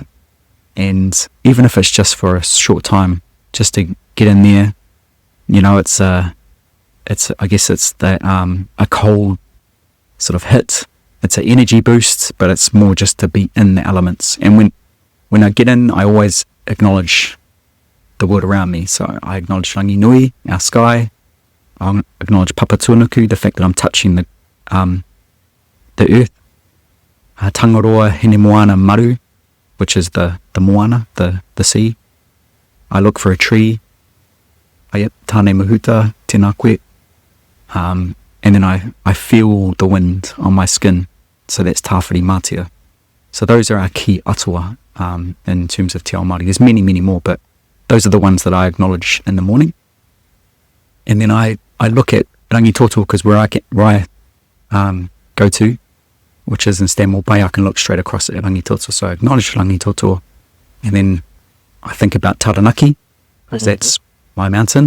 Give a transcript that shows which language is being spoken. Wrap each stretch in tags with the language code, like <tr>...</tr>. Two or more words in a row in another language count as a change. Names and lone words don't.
<en>And even if it's just for a short time, just to get in there, I guess it's a cold sort of hit. It's an energy boost, but it's more just to be in the elements. And when I get in, I always acknowledge the world around me. So I acknowledge</en> <mi>rangi nui,</mi> <en>our sky. I acknowledge papa tuanuku, the fact that I'm touching the earth.</en> <mi>Tangaroa hene moana maru,</mi> <en>which is the moana, the sea. I look for a tree.</en> <mi>Tāne mahuta, tēnā koe.</mi> <en>And then I feel the wind on my skin. So that's tāwhiri mātia. So those are our key atua in terms of</en> <mi>te ao Māori.</mi> <en>There's many, many more, but those are the ones that I acknowledge in the morning. And then I look at rangitoto, because where I go to, which is in Stanmore Bay, I can look straight across at rangitoto. So I acknowledge rangitoto, and then I think about Taranaki, because that's my mountain.</en>